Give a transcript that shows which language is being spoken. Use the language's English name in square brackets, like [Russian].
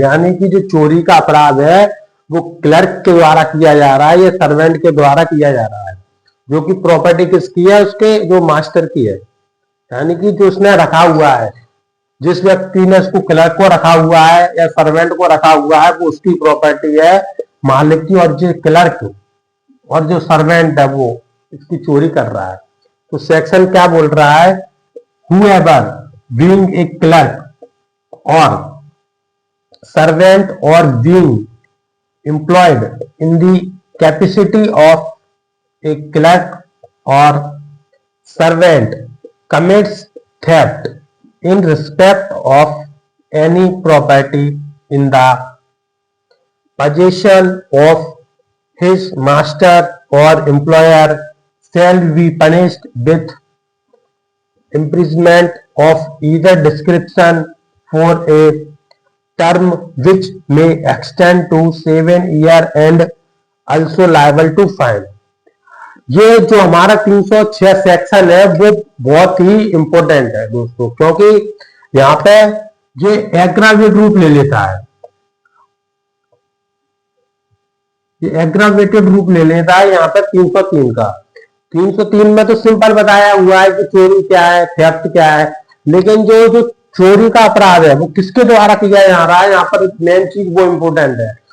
[Hindi] यानी कि जो चोरी का अपराध है वो क्लर्क के द्वारा किया जा रहा है या सर्वेंट के द्वारा किया जा रहा है, जो कि प्रॉपर्टी किसकी है, उसके जो मास्टर की है। यानी कि जो उसने रखा हुआ है, जिस व्यक्ति ने उसको क्लर्क को रखा हुआ है या सर्वेंट को रखा हुआ है, वो उसकी प्रॉपर्टी है मालिक की, और जो क्लर्क और जो सर्वेंट है वो इसकी चोरी कर रहा है। तो सेक्शन क्या बोल रहा है, [English] whoever being a clerk or servant or being employed in the capacity of a clerk or servant commits theft in respect of any property in the possession of his master or employer shall be punished with imprisonment of either description for a term which may extend to 7 years and also liable to fine। [Hindi] ये जो हमारा 306 section है वो बहुत ही important है दोस्तों, क्योंकि यहाँ पे ये एग्रावेट रूप ले लेता है। ये एग्रावेटेड रूप ले लेता है यहाँ पे 303 का। 303 में तो सिंपल बताया हुआ है कि चोरी क्या है, थेफ्ट क्या है, लेकिन जो जो चोरी का अपराध है वो किसके द्वारा किया जा रहा है, यहाँ पर मेन चीज वो इंपोर्टेंट है।